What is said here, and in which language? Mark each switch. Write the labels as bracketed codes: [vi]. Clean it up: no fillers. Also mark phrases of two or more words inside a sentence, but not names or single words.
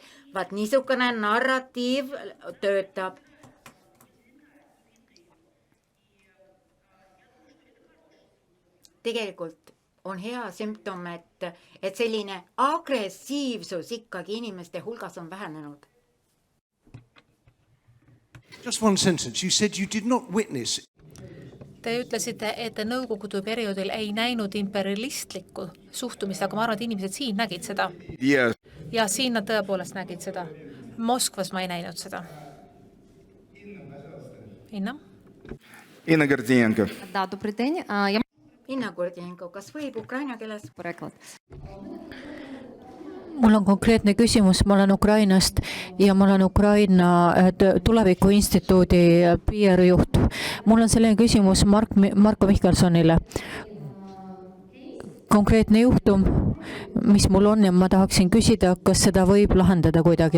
[et] Vaat niisugune narratiiv töötab. Tegelikult on hea sümptom, et selline agressiivsus ikkagi inimeste hulgas on vähenenud. [en] Just one sentence. You said you did not witness. [et] Te ütlesite, et te nõukogude perioodil ei näinud imperialistlikku suhtumist, aga ma arvan, et inimesed siin nägid seda. Yes. Ja siin nad tõepoolest nägid seda. Moskvas ma ei näinud seda. Inna? Inna Gordienko. [ru] Да, добрый день. [et] Inna Gordienko, kas võib Ukraina keeles? Mul on konkreetne küsimus, ma olen Ukrainast ja ma olen Ukraina Tuleviku Instituudi PR-juht. Mul on selline küsimus Marko Mihkelsonile. Konkreetne juhtum, mis mul on ja ma tahaksin küsida, kas seda võib lahendada kuidagi.